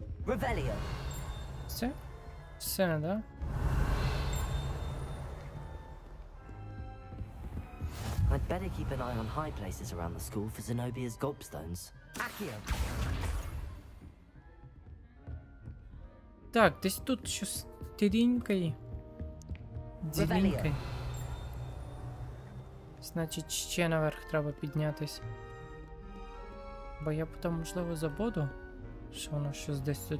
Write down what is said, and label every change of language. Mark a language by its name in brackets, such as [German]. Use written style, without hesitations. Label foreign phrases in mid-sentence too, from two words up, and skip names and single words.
[Ukrainian] Revelio. Все? Все, да? [English] I'd better keep an eye on high places around the school for Zenobia's gobstones. Accio. [Ukrainian] Так, десь тут щось тирінькає. Ділінькає. Значить, ще наверх треба піднятись. Бо я потім, можливо, забуду, що воно щось десь тут.